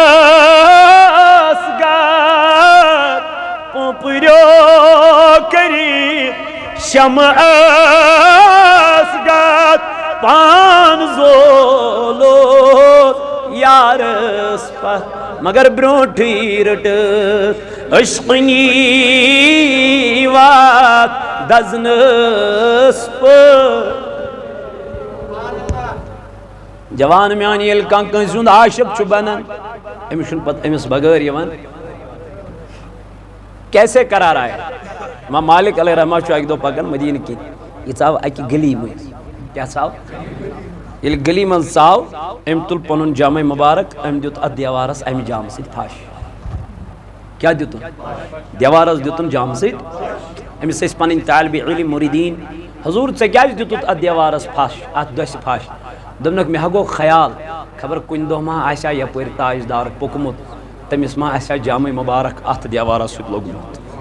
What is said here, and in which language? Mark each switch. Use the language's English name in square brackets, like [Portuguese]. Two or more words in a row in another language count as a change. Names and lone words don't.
[Kashmiri] گار پوٚپرو کٔرِتھ شمعس گار پان زولو یارس پتھ مگر برونٛٹھٕے رٔٹٕکھ عشقنی وات دزنس پٲٹھۍ جوان میانی ییٚلہِ کانٛہہ کٲنٛسہِ ہُنٛد عاشق چھُ بنان أمِس چھُنہٕ پتہٕ أمِس بغٲر یِوان [Urdu] کیسے قرار آیا [Kashmiri] امام مالک علیہ رحمہ چھُ اکہِ دۄہ پکان مدیٖنہٕ کِنۍ یہِ ژاو اکہِ گلی مٔنٛزۍ کیٛاہ ژاو ییٚلہِ گلی منٛز ژاو أمۍ تُل پنُن جامے مبارک أمۍ دیُت اتھ دیوارس امہِ جامہٕ سۭتۍ پھش کیٛاہ دِتُن دیوارس دِتُن جامہٕ سۭتۍ أمِس ٲسۍ پنٕنۍ طالبِ علم مُریٖدیٖن حضوٗر ژےٚ کیٛازِ دِتُتھ اتھ دیوارس پھش اتھ دٔسہِ پھش دوٚپنکھ مےٚ ہا گوٚو خیال خبر کُنہِ دۄہ ما آسہِ ہا یپٲرۍ تاجدار پوٚکمُت تٔمِس ما آسہِ ہا جامے مبارک اتھ دیوارس سۭتۍ لوٚگمُت